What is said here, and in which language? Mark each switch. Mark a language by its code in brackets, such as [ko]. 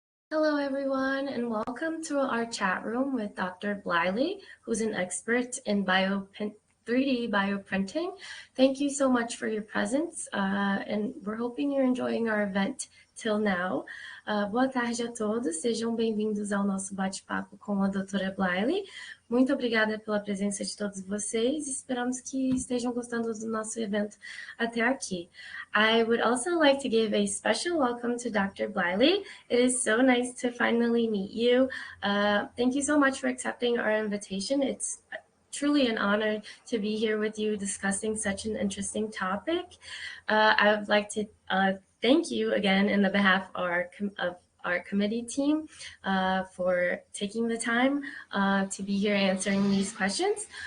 [en] Hello, everyone, and welcome to our chat room with Dr. Bliley, who's an expert in 3D bioprinting. Thank you so much for your presence, and we're hoping you're enjoying our event till now. [pt] Boa tarde a todos, sejam bem-vindos ao nosso bate-papo com a doutora Bliley. Muito obrigada pela presença de todos vocês. Esperamos que estejam gostando do nosso evento até aqui. [en] I would also like to give a special welcome to Dr. Bliley. It is so nice to finally meet you. Thank you so much for accepting our invitation. It's truly an honor to be here with you discussing such an interesting topic. I would like to thank you again in the behalf of our committee team for taking the time to be here answering these questions.